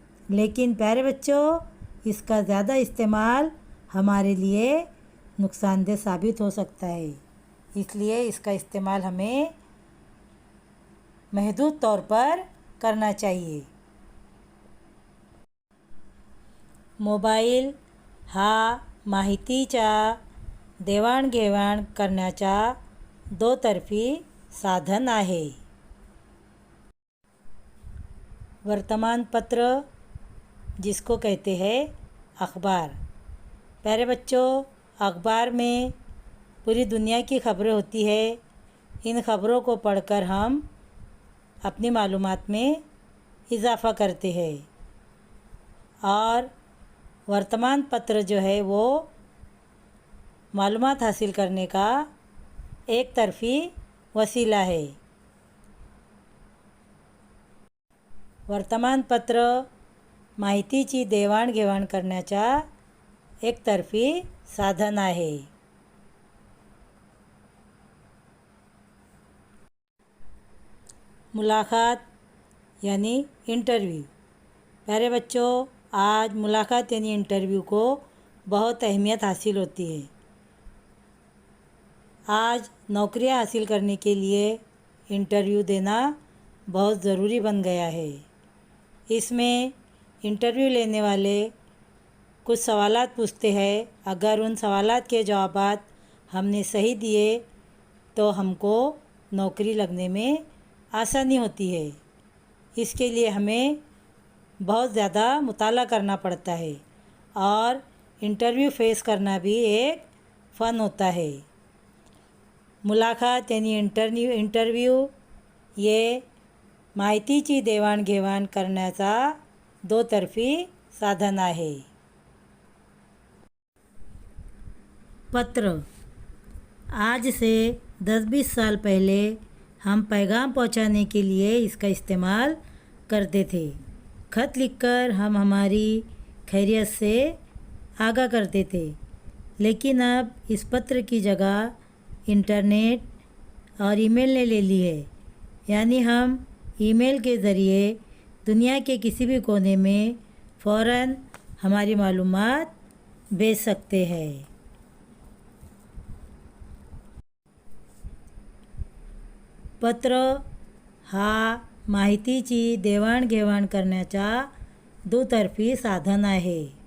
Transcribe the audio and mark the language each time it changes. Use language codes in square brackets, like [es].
[hi] लेकिन प्यारे बच्चों, इसका ज़्यादा इस्तेमाल हमारे लिए नुकसानदेह साबित हो सकता है, इसलिए इसका इस्तेमाल हमें महदूद तौर पर करना चाहिए। [mr] मोबाइल हा माहितीच्या देवाणघेवाण करण्याचा दोतर्फी साधन आहे। [hi] वर्तमान पत्र जिसको कहते हैं अखबार। प्यारे बच्चों, अखबार में पूरी दुनिया की खबरें होती है। इन खबरों को पढ़कर हम अपनी मालूमात में इजाफ़ा करते हैं और वर्तमान पत्र जो है वो मालूमात हासिल करने का एक तरफ़ी वसीला है। [mr] वर्तमानपत्र माहितीची देवाणघेवाण करण्याचा एकतर्फी साधन आहे। [hi] मुलाकात यानी इंटरव्यू। प्यारे बच्चों, आज मुलाकात यानी इंटरव्यू को बहुत अहमियत हासिल होती है। आज नौकरियां हासिल करने के लिए इंटरव्यू देना बहुत ज़रूरी बन गया है। इसमें इंटरव्यू लेने वाले कुछ सवालात पूछते हैं। अगर उन सवालात के जवाबात हमने सही दिए तो हमको नौकरी लगने में आसानी होती है। इसके लिए हमें बहुत ज़्यादा मुताला करना पड़ता है और इंटरव्यू फेस करना भी एक फ़न होता है। [mr] मुलाखत यानी इंटरव्ह्यू हे माहितीची देवाणघेवाण करण्याचा दोतर्फी साधन आहे. [hi] पत्र. आज से 10-20 साल पहले हम पैगाम पहुंचाने के लिए इसका इस्तेमाल करते थे. खत लिखकर हम हमारी खैरियत से आगाह करते थे. लेकिन अब इस पत्र की जगह इंटरनेट और ईमेल ने ले ली है. यानी हम ईमेल के ज़रिए दुनिया के किसी भी कोने में फ़ौरन हमारी मालूमात भेज सकते हैं. [mr] पत्र हा माहितीची देवाणघेवाण करण्याचा दुतर्फी साधन आहे.